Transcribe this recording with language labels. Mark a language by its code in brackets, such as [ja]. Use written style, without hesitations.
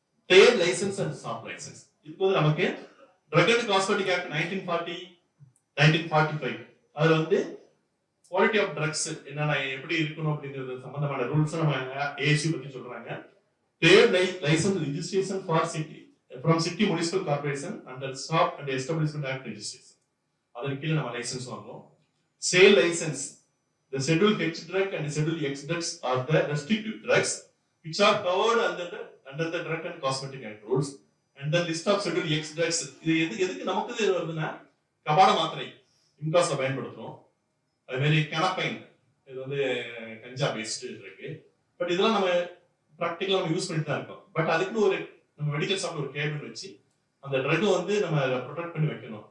[ta] Trade licence and shop licence. இப்போ நமக்கு drug and cosmetic act 1940 1945 அதுல வந்து குவாலிட்டி ஆஃப் ட்ரக்ஸ் என்னன்னா எப்படி இருக்கணும் அப்படிங்கிறது சம்பந்தமான ரூல்ஸ் நம்ம ஏசி பத்தி சொல்றாங்க. [en] Trade licence registration for city from city municipal corporation under shop and establishment act registration. [ta] அதன் கீழே நம்ம லைசன்ஸ் வாங்குறோம். Sale licence. [en] The schedule H drug and schedule X drugs are the restrictive drugs which are covered under the drug and cosmetic act rules. And the list of schedule X drugs. [ta] இது எதுக்கு நமக்கு இது வருதுன்னா கபாட மாத்திரை இம்காஸ்ல பயன்படுத்துறோம். அது மாதிரி கனப்பைன் இது வந்து கஞ்சா பேஸ்ட் இருக்கு. பட் இதெல்லாம் நம்ம ப்ராக்டிகலா நம்ம யூஸ் பண்ணிட்டு தான் இருக்கோம். பட் அதுக்குன்னு ஒரு நம்ம மெடிக்கல் ஷாப்ல ஒரு கேபின் வச்சு அந்த ட்ரக் வந்து நம்ம ப்ரொடெக்ட் பண்ணி வைக்கணும்.